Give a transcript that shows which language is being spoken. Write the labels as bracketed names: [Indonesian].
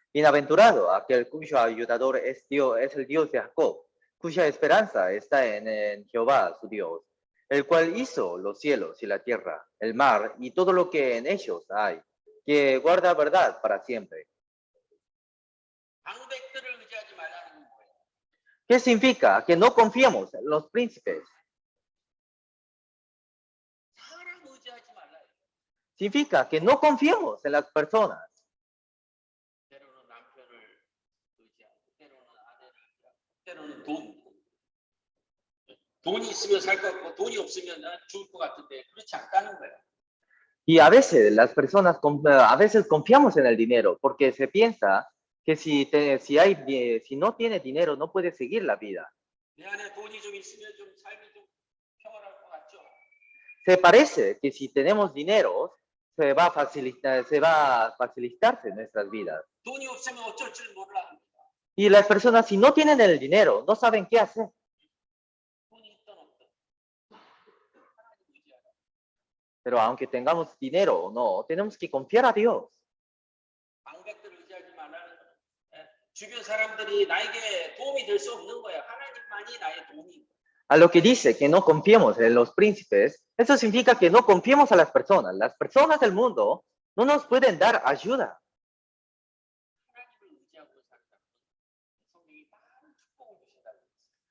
[Spanish] Bienaventurado aquel cuyo ayudador es Dios, es el Dios de Jacob, cuya esperanza está en Jehová su Dios, el cual hizo los cielos y la tierra, el mar y todo lo que en ellos hay, que guarda verdad para siempre. [Korean] 방백들을 의지하지 말라는 건 뭐예요? [Spanish] ¿Qué significa? Que no confiemos en los príncipes. [Korean] 사람 의지하지 말라. [Spanish] Significa que no confiemos en las personas. [Korean] 때로는 남편을 의지하고, 때로는 아내를 의지하고, 때로는 돈. 돈이 있으면 살 것 같고 돈이 없으면 죽을 것 같은데 그렇지 않다는 거예요. [Spanish] Y a veces las personas, a veces confiamos en el dinero porque se piensa que si no tiene dinero no puede seguir la vida. [Korean] 내 안에 돈이 좀 있으면 좀 삶이 좀 평안할 것 같죠. [Spanish] Se parece que si tenemos dinero se va a facilitarse nuestras vidas. [Korean] 돈이 없으면 어쩔 줄 몰라. [Spanish] Y las personas si no tienen el dinero no saben qué hacer. [Korean] 돈이 있든 없든 하나님 의지하라. [Spanish] Pero aunque tengamos dinero o no, tenemos que confiar a Dios. [Korean] 방백들을 의지하지 말라는 거예요. 주변 사람들이 나에게 도움이 될 수 없는 거예요. 하나님만이 나의 도움이. [Spanish] A lo que dice que no confiemos en los príncipes, eso significa que no confiemos a las personas. Las personas del mundo no nos pueden dar ayuda. [Korean] 하나님을 의지하고 살다. 성령이 많은 축복을 주신다고 했어요.